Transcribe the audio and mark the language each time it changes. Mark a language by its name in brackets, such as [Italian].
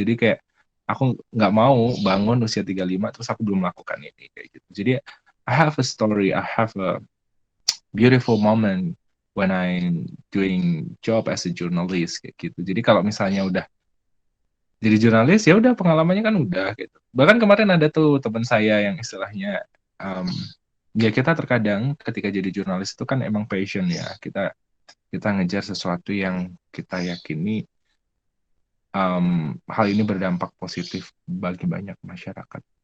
[Indonesian] Jadi kayak aku nggak mau bangun usia 35 terus aku belum melakukan ini kayak gitu. Jadi [English] I have a story, I have a beautiful moment when I'm doing job as a journalist [Indonesian] kayak gitu. Jadi kalau misalnya udah jadi jurnalis ya udah, pengalamannya kan udah gitu. Bahkan kemarin ada tuh teman saya yang istilahnya ya kita terkadang ketika jadi jurnalis itu kan emang passion ya. Kita ngejar sesuatu yang kita yakini hal ini berdampak positif bagi banyak masyarakat.